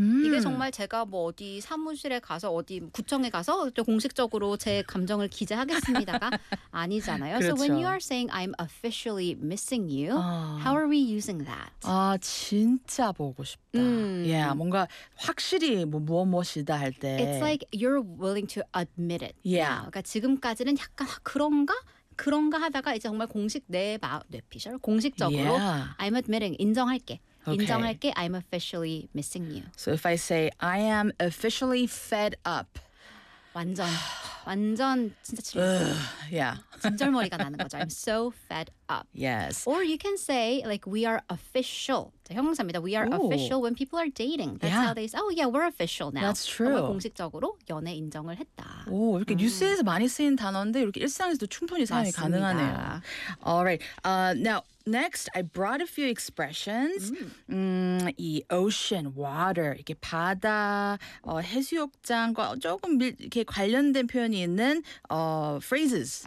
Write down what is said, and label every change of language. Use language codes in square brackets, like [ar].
[ko] 이게 정말 제가 뭐 어디 사무실에 가서 어디 구청에 가서 공식적으로 제 감정을 기재하겠습니다가 아니잖아요. 그렇죠. [en] So when you are saying I'm officially missing you, how are we using that? [ko] 아 진짜 보고 싶다. Yeah, 뭔가 확실히 뭐 무엇무엇이다 할 때. [en] It's like you're willing to admit it. Yeah. yeah. [ko] 그러니까 지금까지는 약간 그런가? 그런가 하다가 이제 정말 공식 내 뇌피셜 공식적으로 [en] yeah. I'm admitting [ko] 인정할게. [en] Okay. [ko] 인정할게, [en] I'm officially missing you. So if I say, I am officially fed up. [ko] 완전, 완전 진짜 질려. [en] yeah. [ko] 진절머리가 나는 거죠. [en] I'm so fed up. Yes. Or you can say, like, we are official. [ko] 형용사입니다. [en] We are Ooh. Official when people are dating. That's yeah. how they say, oh yeah, we're official now. That's true. [ko] 공식적으로 연애 인정을 했다. 오, 이렇게 뉴스에서 많이 쓰인 단어인데 이렇게 일상에서도 충분히 사용이 맞습니다. 가능하네요. [en] All right. Now, next, I brought a few expressions. Mm. [ko] 이 ocean, water, 이렇게 바다, 해수욕장과 조금 이렇게 관련된 표현이 있는 phrases.